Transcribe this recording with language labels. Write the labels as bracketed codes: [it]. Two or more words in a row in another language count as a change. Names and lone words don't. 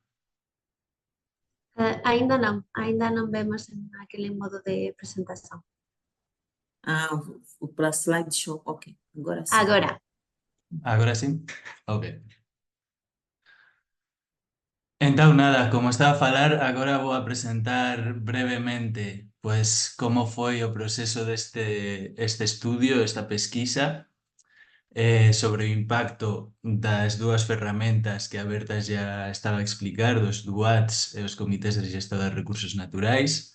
[pt] Ainda não vemos aquele modo de apresentação. Para slideshow, ok. Agora sim. Agora, [gl] Agora sí? Ok. Então, nada, como estaba a falar, agora vou a presentar brevemente pues, como foi o proceso este estudio, esta pesquisa, sobre o impacto das dúas ferramentas que a Berta já estaba a explicar, dos DUATs e os [pt] comités de gestão [gl] de recursos naturais.